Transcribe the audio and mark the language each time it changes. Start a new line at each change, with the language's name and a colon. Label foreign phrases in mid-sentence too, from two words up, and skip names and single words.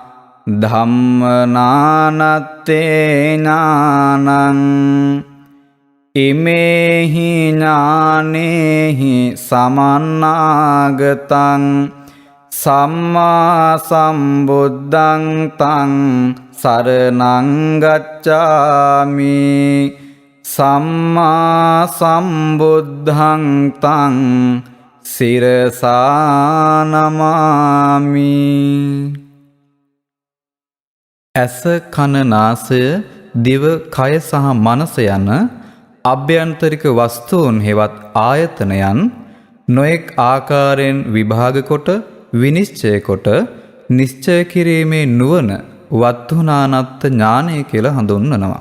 Pali: ධම්මනානත්තේ ඥානං ඉමේහි ඥානේහි සමන්නාගතං සම්මා සම්බුද්ධං තං සරණං ගච්ඡාමි සම්මා සම්බුද්ධං තං සිරසා නමාමි.
Sinhala: ඇස කන නාසය දිව කය සහ මනස යන අභ්‍යන්තරික වස්තුන් හෙවත් ආයතනයන් නොඑක් ආකාරයෙන් විභාග කොට විනිශ්චය කොට නිශ්චය කිරීමේ නුවණ වත්තුනානත්ත ඥානය කියලා හඳුන්වනවා.